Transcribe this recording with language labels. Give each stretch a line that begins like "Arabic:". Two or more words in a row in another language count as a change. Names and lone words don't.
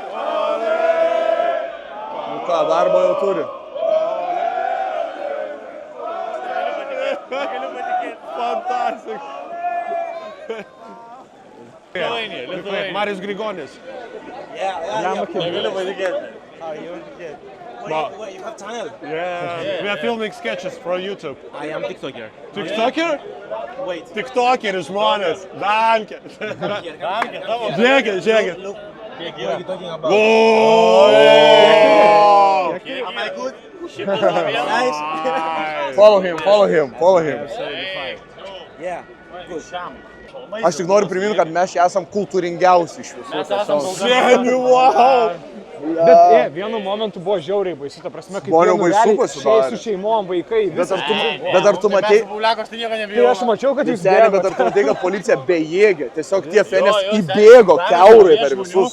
Lithuanian: Nu ką, darbą jau turi. Fantastic. Marius Grigonis. Negaliu patikėti.
English: Wait, you have channel? Yeah. We are filming sketches for YouTube. I am TikToker. TikToker? Wait.
Lithuanian: TikToker žmonės. Danke. Danke, tavo. Žiūrėkit.
English: Look. What are you talking about? Am I good? Nice. Follow him. Yeah, good.
Lithuanian: Aš tik noriu priminti, kad mes čia esam kultūringiausi iš visų. Seniai, wow. Bet vienu momentu buvo žiauriai baisu, ta prasme, kaip Buvo jau vienu baisu realiai pasidarė. su šeimom, vaikai. Bet ar tu matei, Tai aš mačiau, kad jūs seniai, bet ar tu matei, kad policija bejėgė, tiesiog tie fenės įbėgo kiaurai per visus.